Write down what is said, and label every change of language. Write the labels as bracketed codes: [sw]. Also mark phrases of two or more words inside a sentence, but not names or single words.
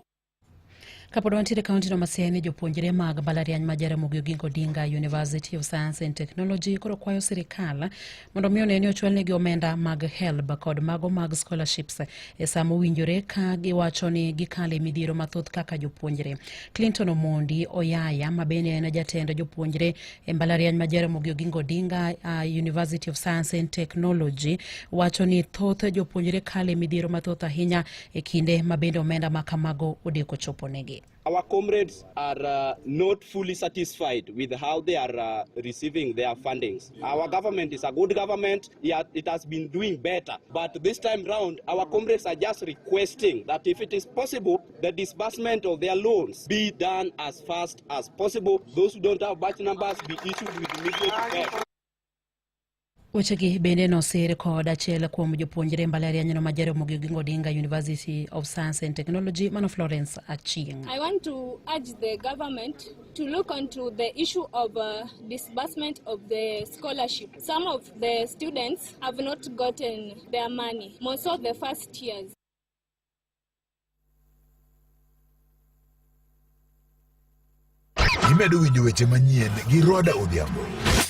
[luo] Kapod wantiere kaunti no Masiani, jopuonjre mag mbalariany ma Jaramogi Oginga Odinga University of Science and Technology koro kwayo sirikal mondo mi one ni ochwalnegi omenda mag HELB kod mago mag scholarships e sama owinjore, ka giwacho ni gikale midhiero mathoth kaka jopuonjre. Clinton Omondi Oyaya ma bende en jatend jopuonjre e mbalariany ma Jaramogi Oginga Odinga University of Science and Technology wacho ni thoth jopuonjre kale midhiero mathoth ahinya e kinde ma bende omenda makamago odeko choponegi. [en] Our comrades are not fully satisfied with how they are receiving their fundings. Our government is a good government. It has been doing better. But this time round, our comrades are just requesting that if it is possible, the disbursement of their loans be done as fast as possible. Those who don't have batch numbers be issued with immediate effect. [luo] Wechegi bende nosir kod achiel kuom jopuonjre mbalariany no ma Jaramogi Oginga Odinga University of Science and Technology, Mano Florence Achieng. [en] I want to urge the government to look into the issue of disbursement of the scholarship. Some of the students have not gotten their money, most of the first years. [luo] Imedo winjo weche manyien gi Roda Odhiambo.